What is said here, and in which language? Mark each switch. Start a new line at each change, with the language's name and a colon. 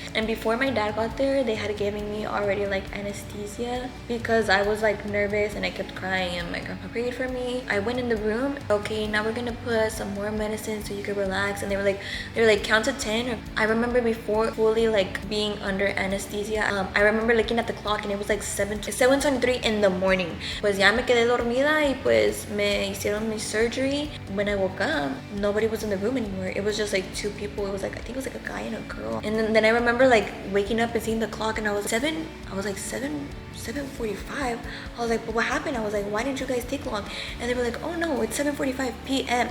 English: And before my dad got there, they had given me already like anesthesia because I was like nervous and I kept crying, and my grandpa prayed for me. I went in the room. Okay, now we're gonna put some more medicine so you can relax. And they were like count to 10. I remember before fully like being under anesthesia, I remember looking at the clock and it was like 7:23 in the morning.
Spanish: Pues ya me quedé dormida y pues me hicieron mi surgery.
English: When I woke up, nobody was in the room anymore. It was just like 2 people. It was like, I think it was like a guy and a girl. And then I remember like waking up and seeing the clock, and I was like 7:45. I was like, but what happened? I was like, why didn't you guys take long? And they were like, oh no, it's 7:45 p.m.